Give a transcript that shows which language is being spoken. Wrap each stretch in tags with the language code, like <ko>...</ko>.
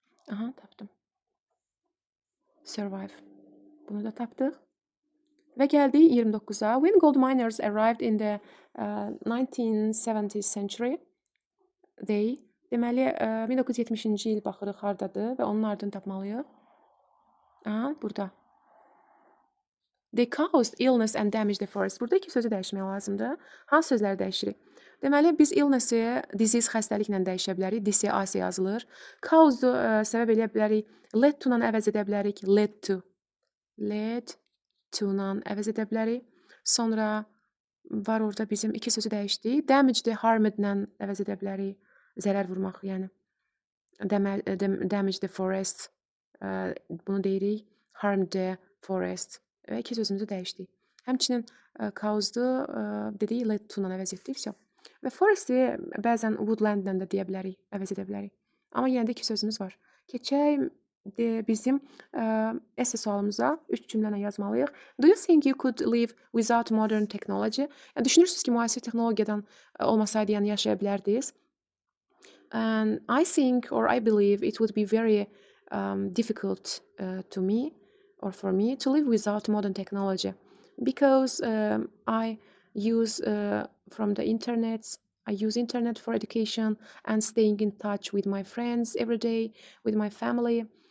<az>Aha, tapdım. Survive. Bunu da tapdıq. Və gəldik 29-a.</az> <en>When gold miners arrived in the 1970th century, they,</en> <az>deməli 1970-ci il baxırıq hardadır və onun ardını tapmalıyıq. Aha, burada.</az> <en>They caused illness and damaged the forest.</en> <az>Burada 2 sözü dəyişmək lazımdır. Hansı sözləri dəyişirik? Deməli, biz illness-i disease xəstəliklə dəyişə bilərik. DCAS yazılır. Cause-u səbəb eləyə bilərik. Led to-la əvəz edə bilərik. Led to. Led to-la əvəz edə bilərik. Sonra var orada bizim 2 sözü dəyişdik. Damaged, harmed-la əvəz edə bilərik. Zərər vurmaq, yəni.</az> <en>Damage the forest.</en> <az>Bunu deyirik.</az> <en>Harm the forest.</en> <az>Və 2 sözümüzü dəyişdik. Həmçinin cause-du dedik, led to-la əvəz etdik. Və forest-i bəzən woodland-lə də deyə bilərik, əvəz edə bilərik. Amma yenə də 2 sözümüz var. Keçək bizim essay sualımıza 3 cümlə yazmalıyıq.</az> <en>Do you think you could live without modern technology?</en> <az>Yəni, düşünürsünüz ki, müasir texnologiyadan olmasaydı, yəni yaşaya bilərdiniz.</az> <en>And I think or I believe it would be very difficult to me or for me to live without modern technology because I use from the internet. I use internet for education and staying in touch with my friends every day, with my family.</en>